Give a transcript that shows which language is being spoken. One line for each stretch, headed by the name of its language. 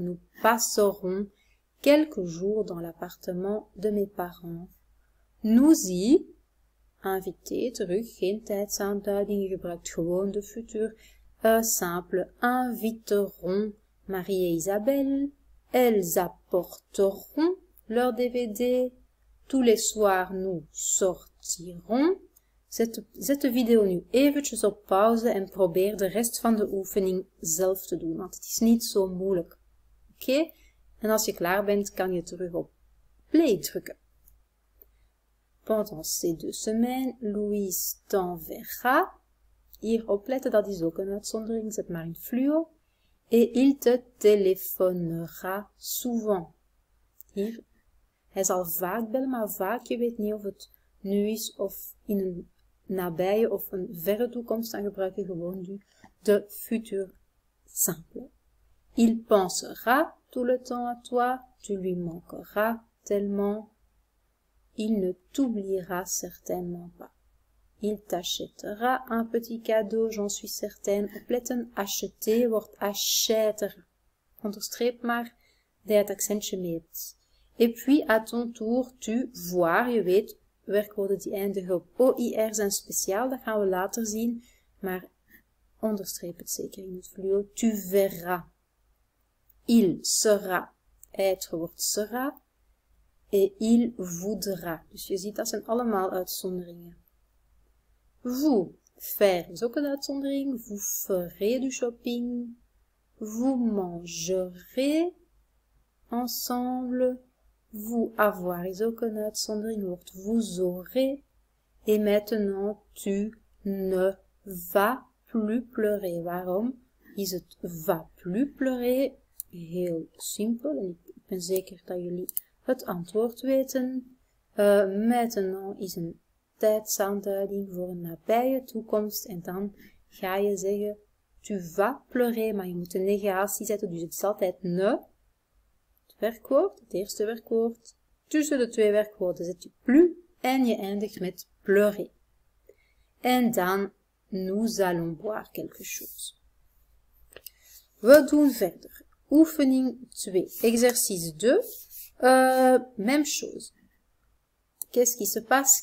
French: Nous passerons quelques jours dans l'appartement de mes parents. Nous y,
Dutch: invité, terug, geen tijdsaanduiding, je gebruikt gewoon de futur simple.
French: Inviterons Marie et Isabelle. Elles apporteront leur DVD. Tous les soirs, nous sortirons.
Dutch: Zet de video nu eventjes op pauze en probeer de rest van de oefening zelf te doen, want het is niet zo moeilijk. Oké? En als je klaar bent, kan je terug op play drukken.
French: Pendant ces 2 semaines, Louise t'enverra.
Dutch: Hier opletten, dat is ook een uitzondering, zet maar in fluo.
French: Et il te téléphonera souvent.
Dutch: Hier, hij zal vaak bellen, maar vaak, je weet niet of het nu is of in een nabije of een verre toekomst, dan gebruik je gewoon nu de futur simple.
French: Il pensera tout le temps à toi, tu lui manqueras tellement, il ne t'oubliera certainement pas. Il t'achètera un petit cadeau, j'en suis certaine.
Dutch: Opletten, acheter wordt achètera. Onderstreep maar dat je het accentje mee hebt.
French: Et puis, à ton tour, tu, voir,
Dutch: je weet, werkwoorden die eindigen op OIR zijn speciaal, dat gaan we later zien, maar onderstreep het zeker in het fluo.
French: Tu verras. Il sera. Être
Dutch: wordt
French: sera. Et il voudra.
Dutch: Dus je ziet, dat zijn allemaal uitzonderingen.
French: Vous, faire
Dutch: is ook een uitzondering.
French: Vous ferez du shopping. Vous mangerez ensemble.
Dutch: Vous avoir is ook een uitzondering. Wordt
French: vous aurez. Et maintenant, tu ne vas plus pleurer.
Dutch: Waarom is het va plus pleurer? Heel simpel. En ik ben zeker dat jullie het antwoord weten. Maintenant is een tijdsaanduiding voor een nabije toekomst. En dan ga je zeggen,
French: tu vas pleurer,
Dutch: maar je moet een negatie zetten. Dus het is altijd ne. Het werkwoord, het eerste werkwoord. Tussen de twee werkwoorden zet je plus en je eindigt met pleurer. En dan,
French: nous allons boire quelque chose.
Dutch: We doen verder. Oefening 2.
French: Exercice 2. Même chose. Qu'est-ce qui se passe?